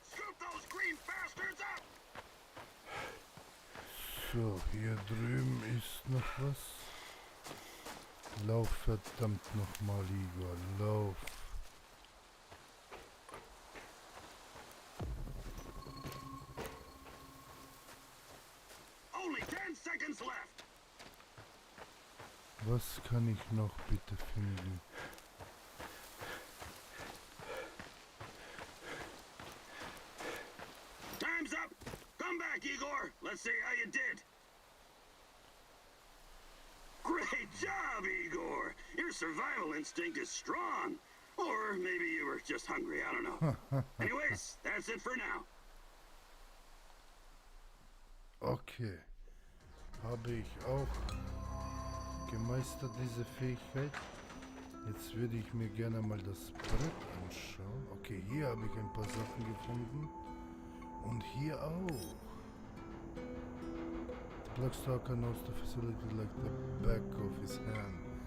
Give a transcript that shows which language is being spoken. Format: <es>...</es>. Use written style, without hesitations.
<en>Scoop those green bastards up!</en> <de>So, hier drüben ist noch was. Lauf verdammt nochmal, Igor, lauf.</de> <en>Only 10 seconds left!</en> <de>Was kann ich noch bitte finden?</de> <en>Time's up! Come back, Igor! Let's see how you did! Great job, Igor! Your survival instinct is strong. Or maybe you were just hungry, I don't know. Anyways, that's it for now. Okay.</en> <de>Habe ich auch gemeistert, diese Fähigkeit. Jetzt würde ich mir gerne mal das Brett anschauen. Okay, hier habe ich ein paar Sachen gefunden. Und hier auch.</de> <en>The Blackstalker knows the facility like the back of his hand.</en>